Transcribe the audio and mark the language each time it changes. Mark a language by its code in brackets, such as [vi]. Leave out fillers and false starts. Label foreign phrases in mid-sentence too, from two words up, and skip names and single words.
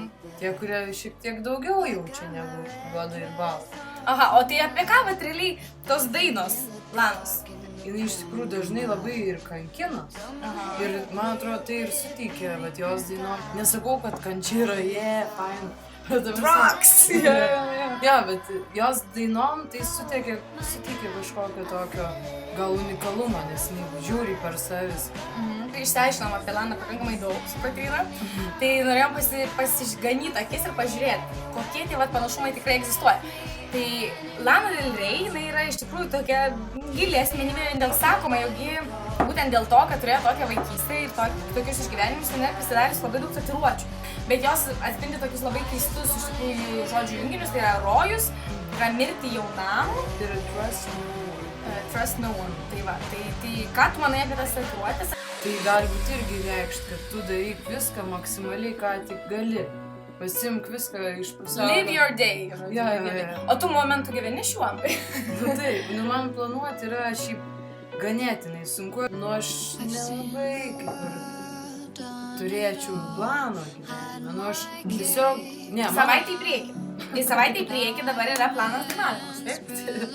[lt] Tie, kurie šiek tiek daugiau jaučia negu juoda ir balta. Aha, o tai apie ką vat realiai tos dainos, Lanos? Jinai iš tikrųjų dažnai labai ir kankinos. Ir man atrodo, tai ir suteikia jos dainom. Nesakau, kad kančia yra, fine. Drugs! Jo, bet jos dainom tai suteikia kažkokio tokio gal unikalumą, nes jinai žiūri per savis. Tai išsiaiškinom apie Laną pakankamai daug su Kotryna. Tai norėjom pasiganyti akis ir pažiūrėti, kokie tie panašumai tikrai egzistuoja. Tai Lana Del Rey, jinai yra iš tikrųjų tokia gili asmenybė, dėl sakoma, jog būtent dėl to, kad turėjo tokią vaikystę ir tokius išgyvenimus, jinai pasidarius labai daug tatuiruočių. Bet jos atspindi tokius labai keistus iš tikrųjų žodžių junginius, tai yra rojus, yra mirti jaunam ir [en] trust no one. [lt] Tai va, tai ką tu manai apie tas tatuiruotės? Tai gali būti irgi reikšti, kad tu daryk viską maksimaliai, ką tik gali. Pasimk viską iš pasaulio. [en] Live your day. [lt] Ja. O tu momentu gyveni šiuo? Taip, man planuoti yra šiaip ganėtinai sunku. Aš nelabai kaip ir turėčiau plano gyvenime. Aš tiesiog... Savaitę į priekį. Tai savaitę į priekį dabar yra planas dainavimas, taip?